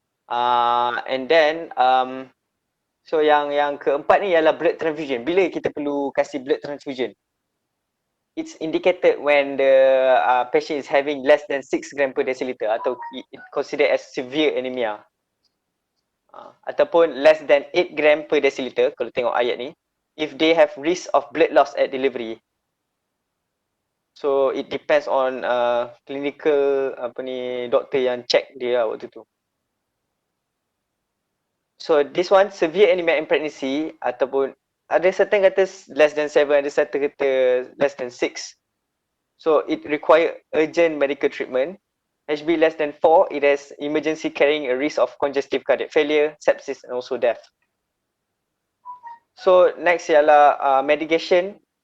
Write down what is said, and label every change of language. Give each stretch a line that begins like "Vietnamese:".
Malay: And then so yang keempat ni ialah blood transfusion. Bila kita perlu kasih blood transfusion?
English: It's indicated when the patient is having less than 6 gram per deciliter, atau it considered as severe anemia. Ataupun less than 8 gram per deciliter, kalau tengok ayat ni, if they have risk of blood loss at delivery.
Malay: So it depends on clinical doktor yang check dia lah waktu tu.
English: So this one severe anemia in pregnancy ataupun ada certain kata less than 7, ada certain kata less than 6. So it require urgent medical treatment. HB less than 4, it has emergency carrying a risk of congestive cardiac failure, sepsis and also death.
Malay: So next ialah medication.